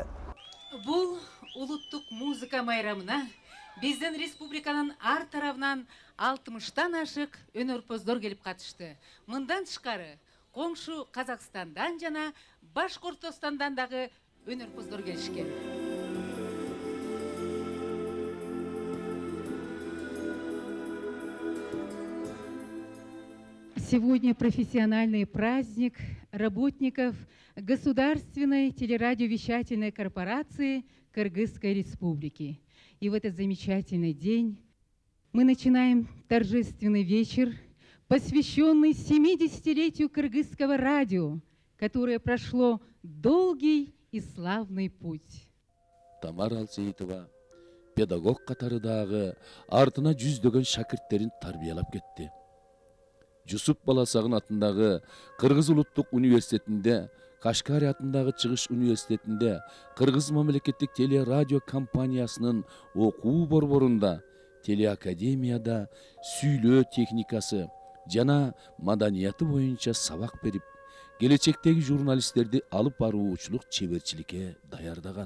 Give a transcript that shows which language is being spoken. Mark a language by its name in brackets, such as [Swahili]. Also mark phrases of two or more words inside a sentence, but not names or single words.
[Kyrgyz] Бул улуттук музыка майрамына биздин республиканын ар тарабынан 60-тан ашык өнөрпоздор келип катышты. Мындан тышкары коңшу Казакстандан жана Башкортостандан дагы өнөрпоздор келишкен. [Russian] Сегодня профессиональный праздник работников Государственной телерадиовещательной корпорации Кыргызской Республики. И в этот замечательный день мы начинаем торжественный вечер, посвященный 70-летию кыргызского радио, которое прошло долгий и славный путь. [Kyrgyz] Тамара Алсеитова педагог катары дагы артына жүздөгөн шакирттерин тарбиялап кетти. Жусуп Баласагын атындагы Кыргыз улуттук университетинде Кашкari атындагы Чыгыш университетинде Кыргыз мамлекеттик телерадио компаниясынын окуу борборунда, телеакадемияда сүйлөө техникасы жана маданияты боюнча сабак берип, келечектеги журналисттерди алып баруучулук чеберчиликке даярдаган.